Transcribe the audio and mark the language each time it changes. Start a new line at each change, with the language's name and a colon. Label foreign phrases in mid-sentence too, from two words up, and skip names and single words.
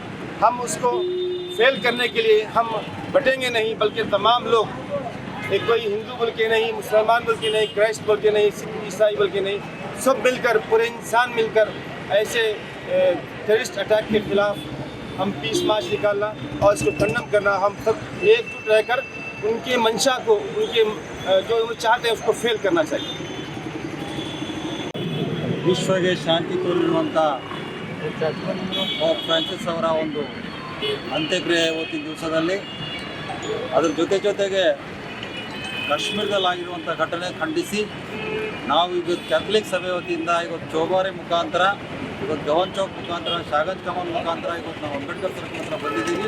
Hindi: हम उसको फेल करने के लिए हम बटेंगे नहीं, बल्कि तमाम लोग, एक कोई हिंदू बोल के नहीं, मुसलमान बोल के नहीं, क्राइस्ट बोल के नहीं, सिख ईसाई बोल के नहीं, सब मिलकर, पूरे इंसान मिलकर ऐसे
English: terrorist attack
Hindi: के खिलाफ हम
English: peace march
Hindi: निकालना और इसको कंडम करना। हम सब एकजुट रहकर उनके मंशा को, उनके जो वो चाहते हैं उसको फेल करना चाहिए।
Kannada: ವಿಶ್ವಗೆ ಶಾಂತಿ ಕೋರಿರುವಂಥ ಪಾಪ್ ಫ್ರಾನ್ಸಿಸ್ ಅವರ ಒಂದು ಅಂತ್ಯಕ್ರಿಯೆ ಇವತ್ತಿನ ದಿವಸದಲ್ಲಿ ಅದರ ಜೊತೆಗೆ ಕಾಶ್ಮೀರದಲ್ಲಾಗಿರುವಂಥ ಘಟನೆ ಖಂಡಿಸಿ ನಾವು ಇವತ್ತು ಕ್ಯಾಥಲಿಕ್ ಸಭೆ ವತಿಯಿಂದ ಇವತ್ತು ಚೌಬಾರೆ ಮುಖಾಂತರ, ಇವತ್ತು ಗವನ್ ಚೌಕ್ ಮುಖಾಂತರ, ಶಾಗಂಜ್ ಕಮಲ್ ಮುಖಾಂತರ ಇವತ್ತು ನಾವು ಅಂಬೇಡ್ಕರ್ ಸರ್ಕಲ್ ಹತ್ರ ಬಂದಿದ್ದೀವಿ।